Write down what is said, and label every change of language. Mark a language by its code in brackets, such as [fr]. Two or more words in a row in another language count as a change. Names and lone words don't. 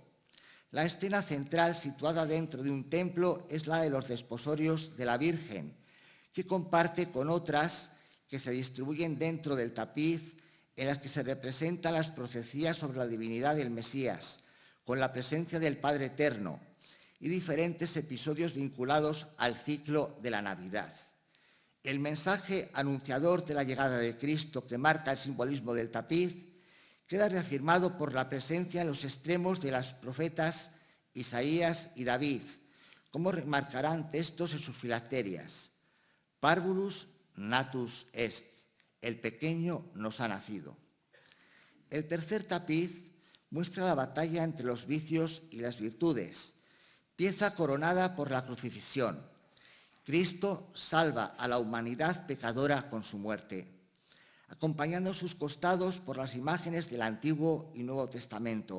[es] La escena central, situada dentro de un templo, es la de los desposorios de la Virgen, que comparte con otras que se distribuyen dentro del tapiz, en las que se representan las profecías sobre la divinidad del Mesías, con la presencia del Padre Eterno, y diferentes episodios vinculados al ciclo de la Navidad. El mensaje anunciador de la llegada de Cristo, que marca el simbolismo del tapiz, queda reafirmado por la presencia en los extremos de los profetas Isaías y David, como remarcarán textos en sus filacterias. [la] Parvulus natus est, [es] el pequeño nos ha nacido. El tercer tapiz muestra la batalla entre los vicios y las virtudes, pieza coronada por la crucifixión. Cristo salva a la humanidad pecadora con su muerte, acompañando sus costados por las imágenes del Antiguo y Nuevo Testamento.